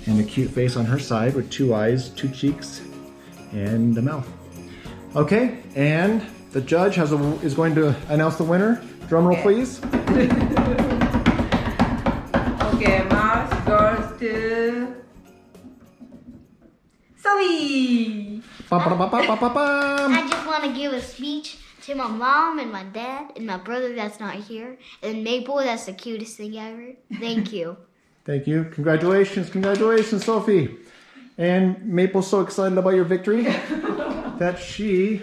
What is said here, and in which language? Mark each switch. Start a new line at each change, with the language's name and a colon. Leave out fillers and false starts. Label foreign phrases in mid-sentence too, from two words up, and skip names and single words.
English: And a cute face on her side with 2 eyes, 2 cheeks, and a mouth. Okay, and the judge is going to announce the winner. Drum roll, please. Okay, mouse goes to Sophie. Ba-ba-ba-ba-ba-ba-bam. I just want to give a speech to my mom and my dad and my brother that's not here. And Maple, that's the cutest thing ever. Thank you. Thank you. Congratulations, congratulations, Sophie. And Maple's so excited about your victory that she